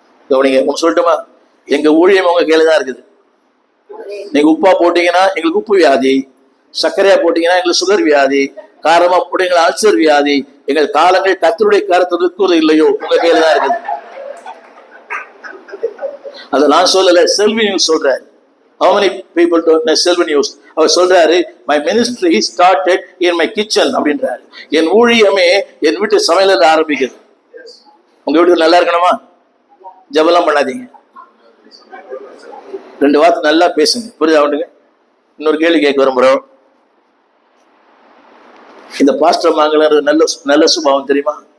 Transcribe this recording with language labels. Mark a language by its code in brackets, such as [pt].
[ta] கவனிங்க, உங்க சொல்லட்டுமா, எங்க ஊழியம் உங்க கையில தான் இருக்குது. நீங்க உப்பா போட்டீங்கன்னா எங்களுக்கு உப்பு வியாதி, சர்க்கரையா போட்டீங்கன்னா எங்களுக்கு சுகர் வியாதி, காரமா போட்டீங்கன்னா அல்சர் வியாதி. எங்கள் காலங்கள் கர்த்தருடைய கருத்து இருக்கிறது இல்லையோ உங்க கையில தான் இருக்குது. அதை நான் சொல்லல, செல்வி நியூஸ் சொல்றாரு. [en] How many people don't know Selvi news? [ta] அவர் சொல்றாரு, [en] my ministry started in my kitchen [ta] அப்படின்றாரு. என் ஊழியமே என் வீட்டு சமையல ஆரம்பிக்குது. உங்க வீட்டுக்கு நல்லா இருக்கணுமா? ஜபலாம் பண்ணாதீங்க, ரெண்டு வார்த்தை நல்லா பேசுங்க. புரியுதா? அவனுங்க இன்னொரு கேள்வி கேட்க விரும்புறோம். இந்த பாஸ்டர் மாங்கல நல்ல சுபாவம் தெரியுமா?